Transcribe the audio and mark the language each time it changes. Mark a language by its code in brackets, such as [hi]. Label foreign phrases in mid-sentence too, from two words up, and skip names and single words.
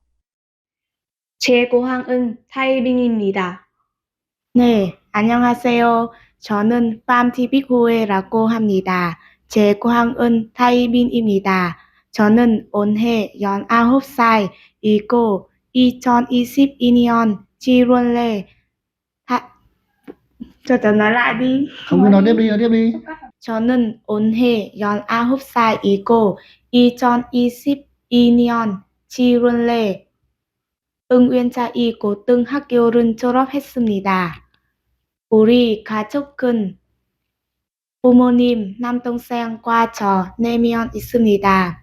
[ko] 제 고향은 타이빙입니다. 네, 안녕하세요. 저는 팜티비고에라고 합니다. 제 고향은 타이빈입니다. 저는 올해 19살이고 2022년 7월에 [vi] cho nói lại đi. không cứ nói tiếp đi. [ko] 저는 올해 19살이고 2022년 7월에 응원자이 고등학교를 졸업했습니다. 우리 가족은 부모님, 남동생과 저 4명 있습니다.